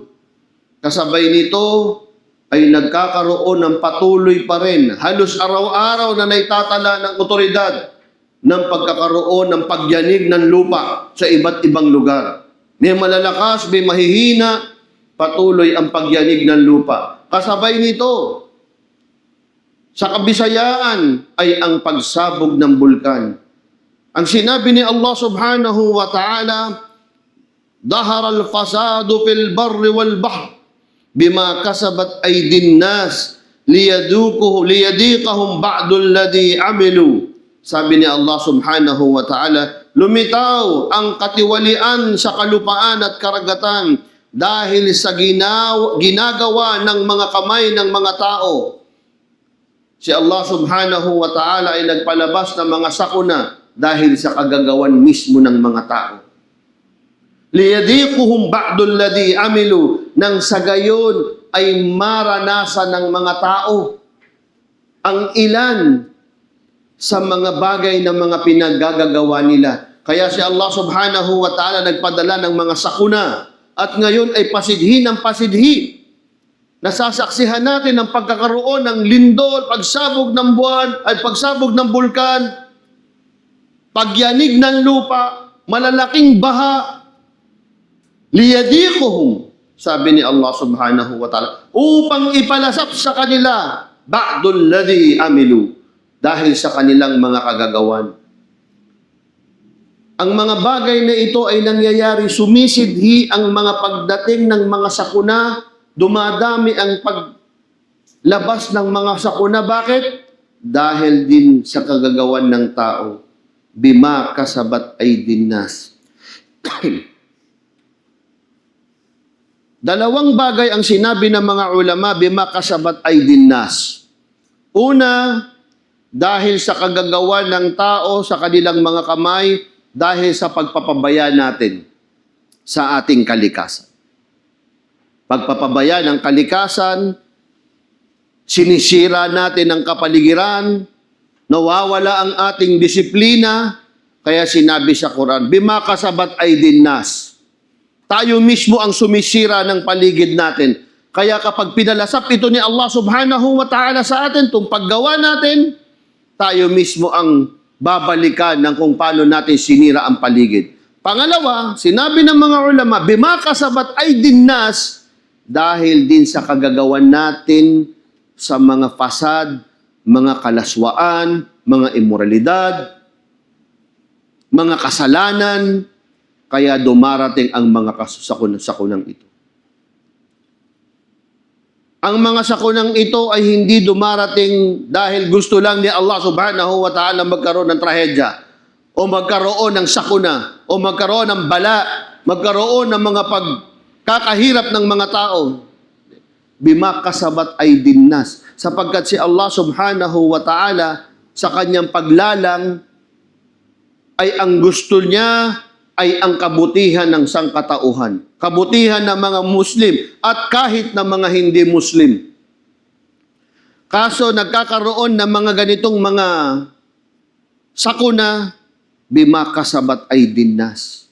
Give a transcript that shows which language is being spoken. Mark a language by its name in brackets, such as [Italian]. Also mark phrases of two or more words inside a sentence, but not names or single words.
[Filipino] Kasabay nito ay nagkakaroon ng patuloy pa rin, halos araw-araw na naitatala ng otoridad ng pagkakaroon ng pagyanig ng lupa sa iba't ibang lugar. May malalakas, may mahihina, patuloy ang pagyanig ng lupa. Kasabay nito, sa Kabisayaan ay ang pagsabog ng bulkan. Ang sinabi ni Allah [Arabic] سبحانه وتعالى, "ظهر الفساد في البر والبحر بما كسبت أيدي الناس ليذيقهم بعض الذي عملوا." [Filipino] Sabi ni Allah [Arabic] سبحانه وتعالى, [Filipino] lumitaw ang katiwalian sa kalupaan at karagatan dahil sa ginagawa ng mga kamay ng mga tao. Si Allah [Arabic] سبحانه وتعالى [Filipino] ay nagpalabas ng mga sakuna dahil sa kagagawan mismo ng mga tao. [Arabic] ليذيقهم بعض الذي عملوا, [Filipino] nang sa gayon ay maranasan ng mga tao ang ilan sa mga bagay na mga pinaggagawa nila. Kaya si Allah [Arabic] سبحانه وتعالى [Filipino] nagpadala ng mga sakuna at ngayon ay pasidhi ng pasidhi. Nasasaksihan natin ang pagkakaroon ng lindol, pagsabog ng buwan at pagsabog ng bulkan, pagyanig ng lupa, malalaking baha. Liyadiquhum, sabi ni Allah [Arabic] سبحانه وتعالى, [Filipino] upang ipalasap sa kanila [Arabic] بعض الذي عملوا, [Filipino] dahil sa kanilang mga kagagawan. Ang mga bagay na ito ay nangyayari, sumisidhi ang mga pagdating ng mga sakuna, dumadami ang paglabas ng mga sakuna. Bakit? Dahil din sa kagagawan ng tao. [Arabic] بما كسبت أيدي الناس. [Filipino] Dalawang bagay ang sinabi ng mga ulama, [Arabic] بما كسبت أيدي الناس. [Filipino] Una, dahil sa kagagawa ng tao sa kanilang mga kamay, dahil sa pagpapabaya natin sa ating kalikasan. Pagpapabaya ng kalikasan, sinisira natin ang kapaligiran, nawawala ang ating disiplina, kaya sinabi sa Quran, [Arabic] بما كسبت أيدي الناس. [Filipino] Tayo mismo ang sumisira ng paligid natin. Kaya kapag pinalasap ito ni Allah [Arabic] سبحانه وتعالى [Filipino] sa atin, itong paggawa natin, tayo mismo ang babalikan ng kung paano natin sinira ang paligid. Pangalawa, sinabi ng mga ulama, [Arabic] بما كسبت أيدي الناس, [Filipino] dahil din sa kagagawan natin sa mga fasad, mga kalaswaan, mga imoralidad, mga kasalanan, kaya dumarating ang mga sakunang ito. Ang mga sakunang ito ay hindi dumarating dahil gusto lang ni Allah [Arabic] سبحانه وتعالى [Filipino] magkaroon ng trahedya o magkaroon ng sakuna o magkaroon ng bala, magkaroon ng mga pagkakahirap ng mga tao. [Arabic] بما كسبت أيدي الناس. [Filipino] Sapagkat si Allah [Arabic] سبحانه وتعالى [Filipino] sa kanyang paglalang ay ang gusto niya ay ang kabutihan ng sangkatauhan. Kabutihan ng mga Muslim at kahit ng mga hindi Muslim. Kaso nagkakaroon ng mga ganitong mga sakuna, [Arabic] بما كسبت أيدي الناس.